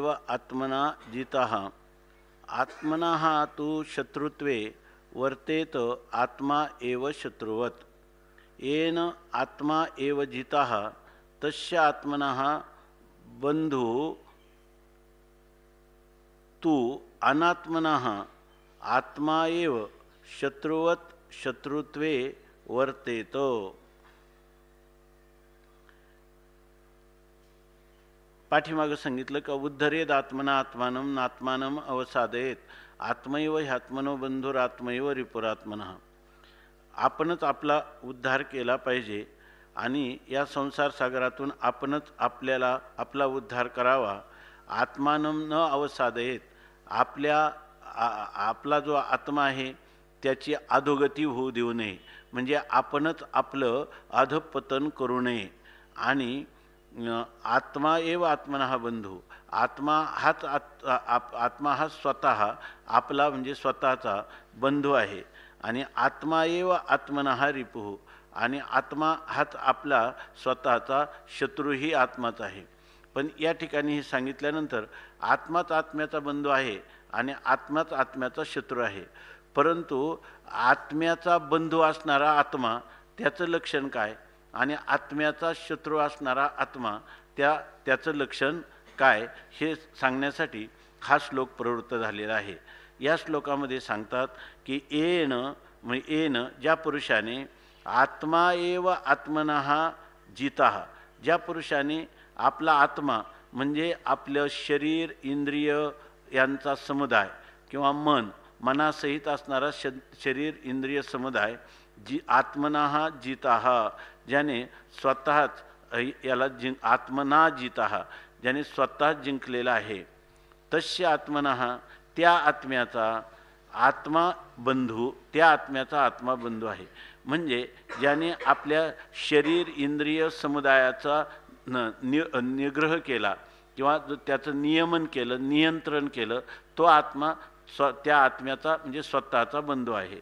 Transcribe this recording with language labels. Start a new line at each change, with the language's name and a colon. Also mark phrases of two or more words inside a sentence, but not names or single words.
Sanskrit: आत्मना जितः आत्मनः तु शत्रुत्वे वर्तेत आत्मा एव शत्रुवत् येन आत्मा एव जितः तस्य आत्मनः बन्धु तु अनात्मनः आत्मा एव शत्रुवत् शत्रुत्वे वर्तेत।
Marathi: पाठीमागं सांगितलं का
Sanskrit: उद्धरेद आत्मना आत्मानं नात्मानं अवसादयेत आत्मैव ह्यात्मनो बंधुरात्मैव रिपुरात्मनः।
Marathi: आपणच आपला उद्धार केला पाहिजे आणि या संसार सागरातून आपणच आपल्याला आपला उद्धार करावा।
Sanskrit: आत्मानं न अवसादयेत
Marathi: आपला जो आत्मा आहे त्याची अधोगती होऊ देऊ नये, म्हणजे आपणच आपलं अधपतन करू नये। आणि
Sanskrit: आत्मा एव आत्मनः बंधू,
Marathi: आत्मा हा स्वतः आपला म्हणजे स्वतःचा बंधू आहे।
Sanskrit: आणि आत्मा एव आत्मनः रिपुः,
Marathi: आणि आत्मा हाच आपला स्वतःचा शत्रूही आत्माच आहे। पण या ठिकाणी हे सांगितल्यानंतर आत्माच आत्म्याचा बंधू आहे आणि आत्माच आत्म्याचा शत्रू आहे। परंतु आत्म्याचा बंधू असणारा आत्मा त्याचं लक्षण काय आणि आत्म्याचा शत्रू असणारा आत्मा त्याचं लक्षण काय हे सांगण्यासाठी हा श्लोक प्रवृत्त झालेला आहे। या श्लोकामध्ये सांगतात की येन ज्या पुरुषाने
Sanskrit: आत्मा एव आत्मनः जितः,
Marathi: ज्या पुरुषाने आपला आत्मा म्हणजे आपलं शरीर इंद्रिय यांचा समुदाय किंवा मनासहित असणारा शरीर इंद्रिय समुदाय
Sanskrit: आत्मनः जितः,
Marathi: ज्याने स्वतःच याला
Sanskrit: आत्मना जितः,
Marathi: ज्याने स्वतः जिंकलेला आहे।
Sanskrit: तस्य आत्मनः,
Marathi: त्या आत्म्याचा आत्मा बंधू, त्या आत्म्याचा आत्मा बंधू आहे। म्हणजे ज्याने आपल्या शरीर इंद्रिय समुदायाचा निग्रह केला किंवा त्याचं नियमन केलं, नियंत्रण केलं, तो आत्मा त्या आत्म्याचा म्हणजे स्वतःचा बंधू आहे।